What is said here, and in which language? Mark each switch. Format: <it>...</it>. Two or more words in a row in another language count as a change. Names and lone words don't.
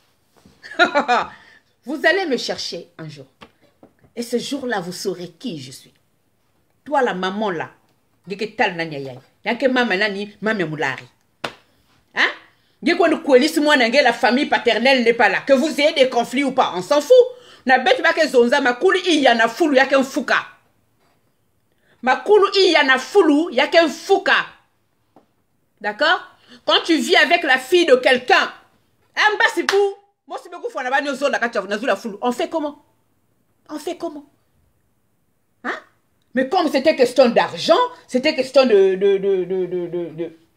<fr>Vous allez me chercher un jour. Et ce jour-là, vous saurez qui je suis. Toi, la maman là. Hein? La famille paternelle n'est pas là. Que vous ayez des conflits ou pas, on s'en fout.</fr> <kg>Na bête ba ke zonza makulu i yana fulu yake mfuka. Makulu i yana fulu yake mfuka.</kg> <fr>D'accord? Quand tu vis avec la fille de quelqu'un, on fait comment? On fait comment? Hein? Mais comme c'était question d'argent, c'était question de...</fr>